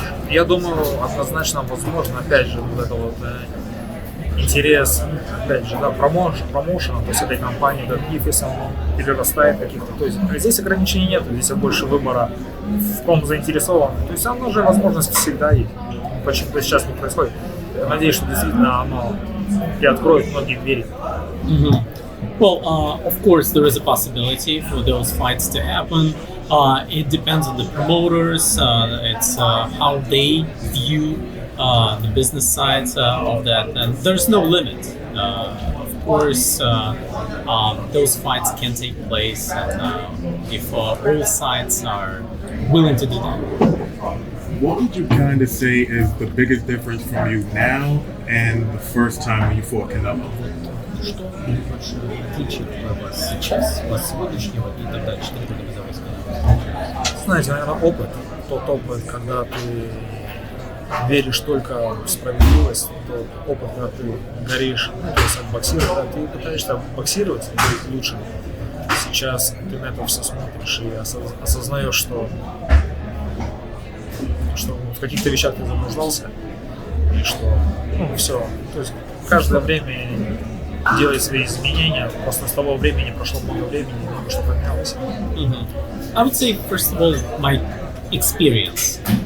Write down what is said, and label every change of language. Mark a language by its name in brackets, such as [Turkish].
[Russian] Я думаю, однозначно возможно, опять же, вот это вот интерес, опять же, да, промоушена, то есть этой компании, как если он перерастает каких-то, то есть здесь ограничений нет, здесь больше выбора, в ком заинтересован, то есть оно же возможность всегда есть, почему-то сейчас не происходит. Я надеюсь, что действительно оно и откроет многие двери. [English] Well, of course, there is a possibility for those fights to happen. It depends on the promoters. It's how they view the business side of that, and there's no limit. Of course, those fights can take place, and if all sides are willing to do that. What would you kind of say is the biggest difference from you now and the first time when you fought Canelo? [Russian] Что наибольшее отличие вас сейчас, вас сегодняшнего и тогда 4 года назад? Знаете, наверное, опыт. Тот опыт, когда ты веришь только в справедливость, тот опыт, когда ты горишь, то есть от боксирования, ты пытаешься боксировать и быть лучшим. Сейчас ты на это все смотришь и осознаешь, что в каких-то вещах ты заблуждался, и что, все. То есть каждое время делать свои изменения, просто с того времени прошло много времени, много что поменялось. [English] I would say, first of all, my experience.